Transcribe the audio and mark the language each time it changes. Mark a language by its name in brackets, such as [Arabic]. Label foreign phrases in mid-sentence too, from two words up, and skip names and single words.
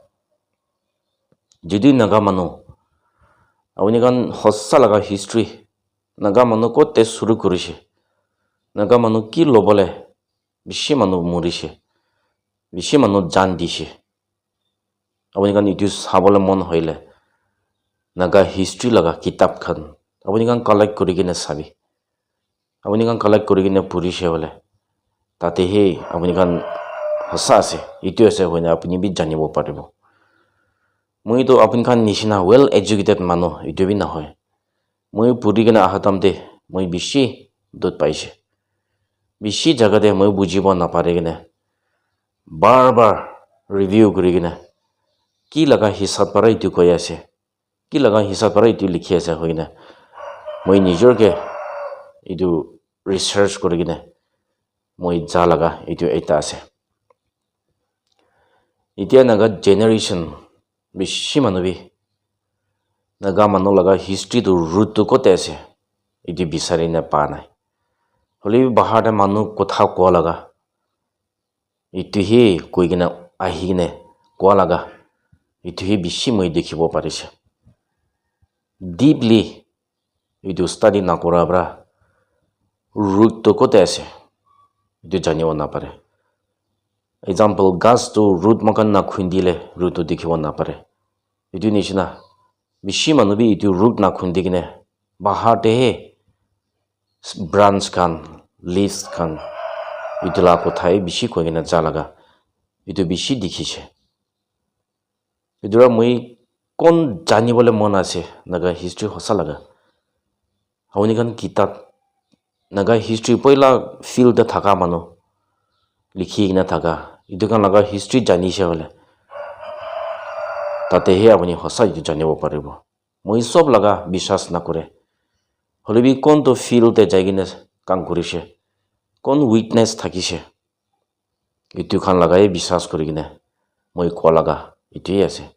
[Naga Pidgin] Jidi naga manu awni kan hosa laga history naga manu kote suru korise. Naga manu ki lobole bishi manu murise. Bishi manu jan dishe. Awni kan itu sabole mon hoile. Naga history laga kitab khan. Awni kan collect kuri kina sabi. Awni kan collect kuri kina purise wale. Tate he awni kan hosa ase. Itu ase hoine apni bi janibo paribo. Moi to apni kan nishina [English] well educated [Naga Pidgin] manu itu bi na hoy. Moi puri kina aha tamde moi bishi dot paise. Bishi jaga de moi bujibo na pare kina. Bar review kuri kina. Ki laga hisab para itu koi ase. Ki laga hisab para itu likhi ase hoina. Moi nijor ke itu research kuri kina. Moi ja laga itu eta ase. Itia naga generation bishi manu bi. Naga manu laga history to root to kote ase. Itu bisari na pa nai. Holi bahar da manu kotha kwa laga. Itu hi koi gina ahi gine kwa laga. Itu hi bishi moi dekhibo parise. Deeply itu study na kora bra. Root to kote ase. Itu janibo na pare. Example, gas to root makan na khundile root to dekhibo na pare. Itu nishina bishi manu bi itu root na khundi gine bahar te he branch kan leaves kan itu la kothai bishi koi gina ja laga. Itu bishi dikhise. Idura moi kon jani bole mon ase naga history hosa laga. Awni kan kitab naga history poila field da thaka manu likhi gina thaka. Itu kan laga history jani se hole. Tate he apni hosa itu janibo paribo. Moi sob laga bishas na kore. Holebi kon to field de jai gina kam korise. Kon weakness thakise. Itu khan laga he bishas kori gina moi ko laga itu hi ase.